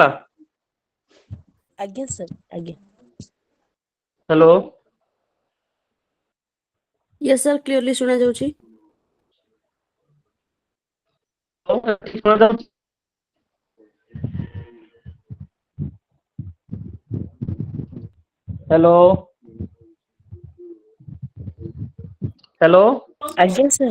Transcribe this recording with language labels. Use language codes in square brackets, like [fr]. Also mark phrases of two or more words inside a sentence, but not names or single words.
[or] ଆଜ୍ଞା sir, ଆଜ୍ଞା. हेलो, [en] Yes sir, clearly [or] ଶୁଣା ଯାଉଛି. ଠିକ ଶୁଣାଯାଉଛି? हेलो, हेलो, ଆଜ୍ଞା sir,